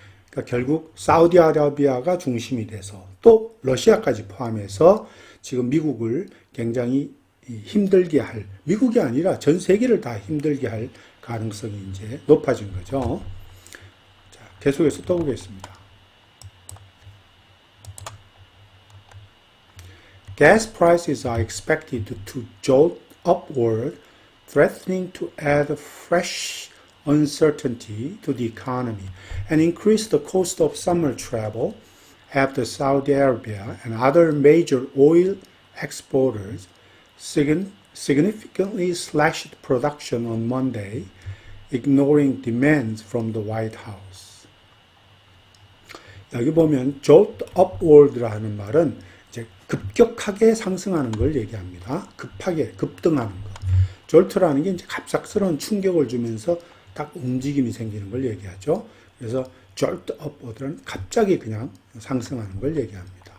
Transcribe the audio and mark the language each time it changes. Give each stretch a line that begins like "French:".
Korean: 그러니까 결국 사우디아라비아가 중심이 돼서 또 러시아까지 포함해서 지금 미국을 굉장히 힘들게 할, 미국이 아니라 전 세계를 다 힘들게 할 가능성이 이제 높아진 거죠. 자, 계속해서 또 보겠습니다.
English: Gas prices are expected to jolt upward, threatening to add fresh uncertainty to the economy and increase the cost of summer travel after Saudi Arabia and other major oil exporters significantly slashed production on Monday, ignoring demands from the White House.
Korean: 여기 보면
English: jolt upward
Korean: 라 하는 말은 이제 급격하게 상승하는 걸 얘기합니다. 급하게 급등하는 거. jolt라는 게 이제 갑작스러운 충격을 주면서 딱 움직임이 생기는 걸 얘기하죠. 그래서
English: jolt upward
Korean: 는 갑자기 그냥 상승하는 걸 얘기합니다.